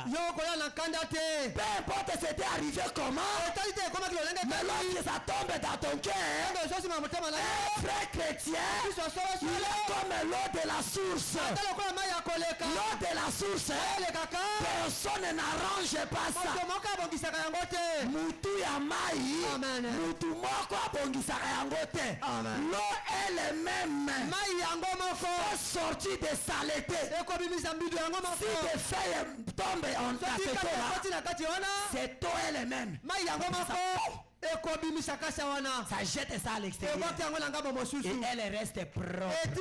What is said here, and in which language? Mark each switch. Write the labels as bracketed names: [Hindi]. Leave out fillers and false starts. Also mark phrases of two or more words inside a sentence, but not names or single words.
[French] Peu importe c'était arrivé comment, mais lorsque ça tombe dans ton cœur, un frère chrétien, il est comme l'eau de la source. L'eau de la source, personne n'arrange pas ça. [Lingala] Mutu ya mai, mutu moko abongisaka yango te. [French] L'eau elle même sorti de saleté. Si des feuilles tombent en ta tête, c'est toi elle-même. Ça jette ça à l'extérieur et elle reste propre.